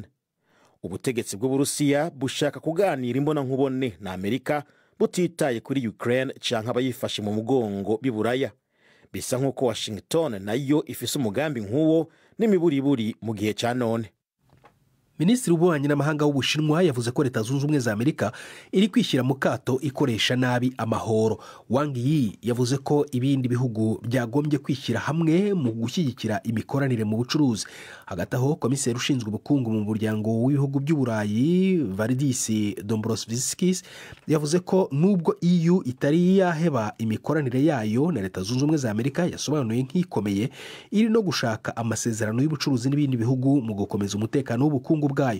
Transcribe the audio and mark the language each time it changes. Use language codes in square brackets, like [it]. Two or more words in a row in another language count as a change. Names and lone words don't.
[rn] Ubutegetsi bw'Uburusiya bushaka kuganira imbona nkubone na Amerika butitaye kuri Ukraine canke abayifashe mu mugongo biburaya. Bisa nk'uko Washington nayo ifise umugambi nk'uwo n'imiburiburi mu gihe cya none. [rw] Minisitiri w'ububanyi n'amahanga w'Ubushinwa yavuze ko Leta Zunze Ubumwe za Amerika iri kwishyira mu kato ikoresha nabi amahoro. Wang Yi yavuze ko ibindi bihugu byagombye kwishyira hamwe mu gushyigikira imikoranire mu bucuruzi. Hagati aho, komiseri ushinzwe ubukungu mu muryango w'ibihugu by'Uburayi Valdis Dombrovskis yavuze ko nubwo EU itari yaheba imikoranire yayo na Leta Zunze Ubumwe za Amerika, yasobanuye nk'ikomeye iri no gushaka amasezerano y'ubucuruzi n'ibindi bihugu mu gukomeza umutekano w'ubukungu bwayo.